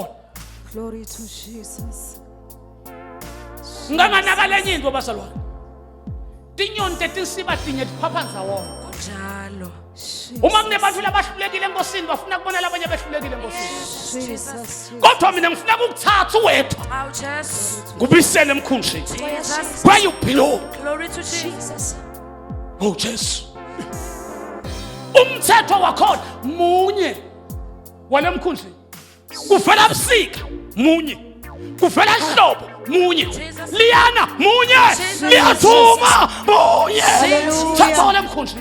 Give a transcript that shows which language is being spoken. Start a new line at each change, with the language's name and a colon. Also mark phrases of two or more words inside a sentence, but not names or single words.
English: Glory to Jesus.
Swati: nganganaka lenye into basalwane tinyoni tetinsiba tinye tiphaphanza wona Njalo. uma kunebantu labahlulekile enkosini bafuna kubona labanye behlulekile enkosini Jesus. kodwa mina ngifuna ukuthatha uwedwa Oh Jesus. ngubisele emkhunjini Jesus.
English: where you belong Glory to Jesus.
Swati: oh Jesu umthetho wakhona munye walemkhunjini kuvela busika munye kuvela ihlobo munye liyana munye liyathuma munye thatha walemkhunjini